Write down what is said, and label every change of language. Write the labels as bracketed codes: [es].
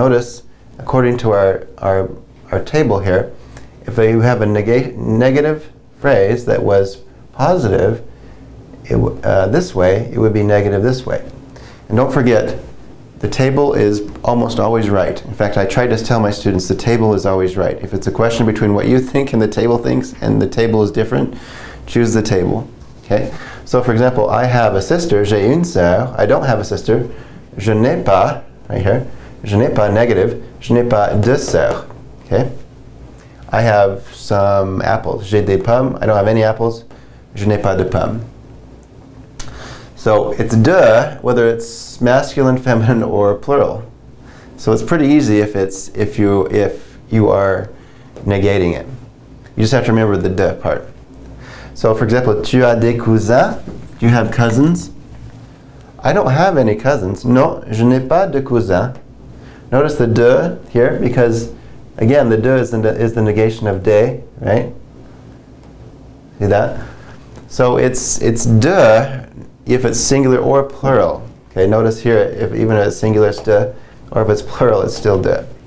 [en] Notice, according to our table here, if you have a negative phrase that was positive this way, it would be negative this way. And don't forget, the table is almost always right. In fact, I try to tell my students the table is always right. If it's a question between what you think and the table thinks, and the table is different, choose the table. Okay? So for example, I have a sister, [fr] j'ai une sœur. [en] I don't have a sister, [fr] je n'ai pas, [en] right here, je n'ai pas negative, [fr] je n'ai pas de sœur. [en] Okay? I have some apples, [fr] j'ai des pommes. [en] I don't have any apples, [fr] je n'ai pas de pommes. [en] So it's de, whether it's masculine, feminine, or plural. So it's pretty easy if you are negating it. You just have to remember the de part. So for example, [fr] tu as des cousins? [en] Do you have cousins? I don't have any cousins. [fr] Non, je n'ai pas de cousins. [en] Notice the de here, because again, the de is the negation of de, right? See that? So it's de if it's singular or plural. Okay, notice here, if even if it's singular, it's de, or if it's plural, it's still de.